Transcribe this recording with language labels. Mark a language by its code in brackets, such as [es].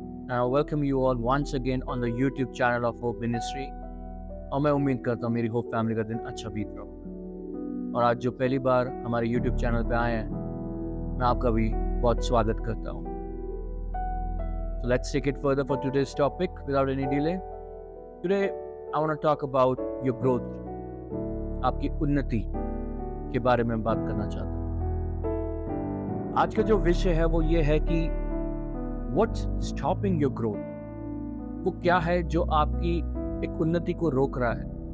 [en] I welcome you all once again on the YouTube channel of Hope Ministry. [hi] और मैं उम्मीद करता हूँ मेरी होप फैमिली का दिन अच्छा बीत रहा होगा। और आज जो पहली बार हमारे YouTube चैनल पे आए हैं, मैं आपका भी बहुत स्वागत करता हूँ। [en] So let's take it further for today's topic without any delay. Today I want to talk about your growth. [hi] आपकी उन्नति के बारे में बात करना चाहता हूँ। आज का जो विषय है वो ये है कि [en] What's stopping your growth? [hi] वो क्या है जो आपकी एक उन्नति को रोक रहा है?